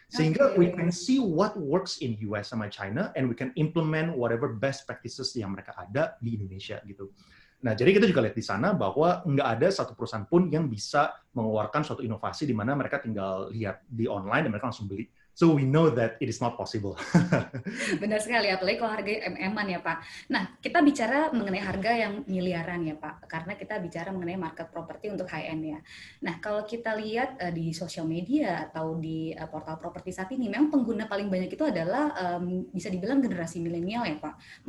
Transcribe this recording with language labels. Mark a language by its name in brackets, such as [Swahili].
[English] Sehingga we can see what works in US sama China and we can implement whatever best practices [Indonesian] yang mereka ada di Indonesia, gitu. Nah, jadi kita juga lihat di sana bahwa nggak ada satu perusahaan pun yang bisa mengeluarkan suatu inovasi di mana mereka tinggal lihat di online dan mereka langsung beli. [English] So we know that it is not possible. [Indonesian] Benar sekali, apalagi kalau harga MM-an ya Pak. Nah, kita bicara mengenai harga yang miliaran ya Pak, karena kita bicara mengenai market property untuk high-end ya. Nah, kalau kita lihat di sosial media atau di portal properti saat ini, memang pengguna paling banyak itu adalah bisa dibilang generasi milenial ya Pak.